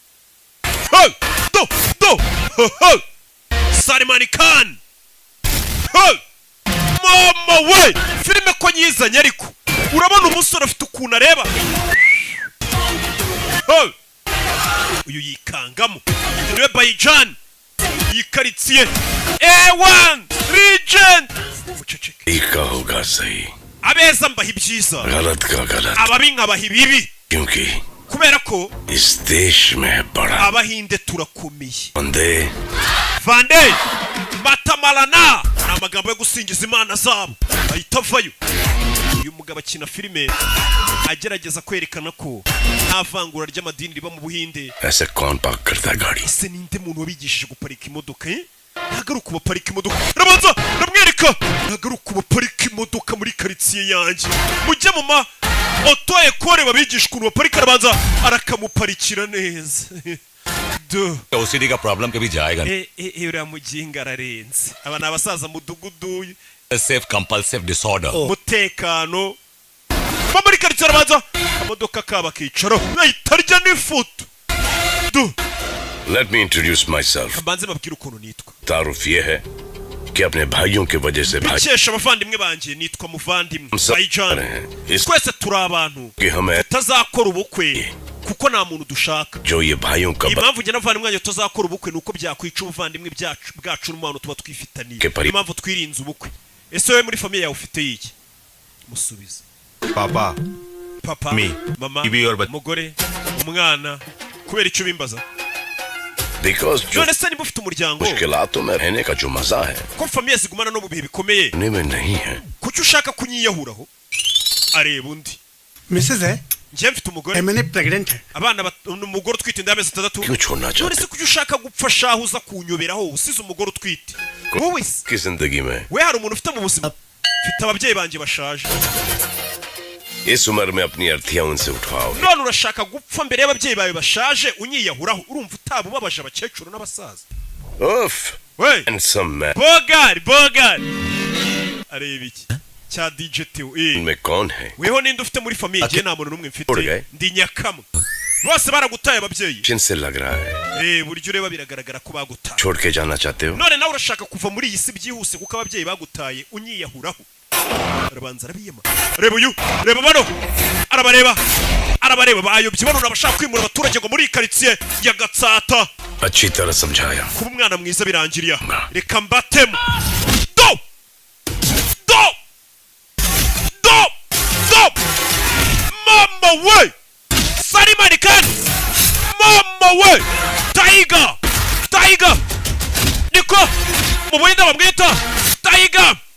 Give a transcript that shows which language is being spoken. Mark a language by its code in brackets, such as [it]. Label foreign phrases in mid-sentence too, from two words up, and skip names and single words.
[rw] Salman Khan mama we filime ko nyizanye ariko urabona umusore afite ukuntu areba uyu yikangamo niwe Bayijani yikaritsiye A1 Regent [hi] का होगा सही [rw] abeza mbaha ibyiza [hi] गलत का गलत [rw] ababi nkabaha ibibi [hi] क्योंकि [rw] kubera ko [hi] इस देश में बड़ा [rw] abahinde turakomeye [hi] बंदे [rw] Vande Matamalana ni amagambo yo gusingiza imana zabo ahita avayo uyu mugabo akina filime agerageza kwerekana ko nta vangura ry'amadini riba mu Buhinde [hi] ऐसे कौन पार्क करता है गाड़ी [rw] ese ninde muntu wabigishije guparika imodoka ntagaruka ubaparika imodoka rabanza ndamwereka ntagaruka ubaparika imodoka muri karitsiye yanjye mujye mu ma auto ekore babigisha ukuntu baparika rabanza arakamuparikira neza [hi] OCD का प्रॉब्लम कभी जाएगा [rw] नहीं uriya muginga ararenze aba ni abasaza mudugudu [en] safe compulsive disorder [rw] umutekano muri karitsiye arabanza amamodoka kaba kicaro nayitarya n'ifoto [en] Let me introduce myself [rw] mbanze babwire ukuntu nitwa [hi] तारुफ ये है कि अपने भाइयों की वजह से भाई [rw] bikesha abavandimwe banje nitwa muvandimwe Bayijana twese turi abantu [hi] कि हमें [rw] tutazakora ubukwe kuko nta muntu dushaka [hi] जो ये भाइयों का [rw] impamvu njye n'abavandimwe banjye tutazakora ubukwe nuko byakwica ubuvandimwe bwacu n'umwana tuba twifitaniye impamvu twirinze ubukwe ese wowe muri famiye yawe ufite iki musubize [hi] पापा [rw] papa [en] Me. [rw] mama Ibi or umugore umwana kubera icyo bimbaza [hi] बिकॉज जो [rw] none se niba ufite umuryango [hi] मुश्किलातों में रहने का जो मजा है [rw] ko famiye zigumana no mu bihe bikomeye [hi] उन्हीं में नहीं है [rw] kuki ushaka kunyiyahuraho areba undi [hi] मिसेस है [rw] njye mfite umugore [hi] मैंने प्रेग्नेंट है [rw] abana umugore utwite inda y'amezi 6 [hi] क्यों छोड़ना [rw] none [hi] चाहते [rw] se kuki ushaka gupfa shaho uza kunyoberaho usize umugore utwite wowe se [hi] की जिंदगी में [rw] we hari umuntu ufite mu buzima mfite ababyeyi banjye bashaje [hi] इस उम्र में अपनी अर्थियां उनसे उठवाओ [rw] none urashaka gupfa mbere y'ababyeyi bawe bashaje unyiyahuraho urumva utaba ubabaje abakecuru n'abasaza उफ we [en] handsome man [rw] bogari areba iki cya DJ Theo [hi] में कौन है [rw] weho ninde ufite muri famiye ngiye nta muntu n'umwe mfite ndi nyakamwe bose baragutaye ababyeyi [hi] जिनसे लग रहा है [rw] buryo ureba biragaragara ko bagutaye [hi] छोड़ के जाना चाहते हो [rw] none nawe urashaka kuva muri iyi si byihuse kuko ababyeyi bagutaye unyiyahuraho arabanza arabiyema reba uyu reba bano arabareba bayobye bano nabashaka kwimura abaturage ngo muri karitsiye ya Gatsata [hi] अच्छी तरह समझाया [rw] kuba umwana mwiza birangiriye reka mbatemo do mama we Salimani Khan mama we Tiger niko mu buhinda bamwita Tiger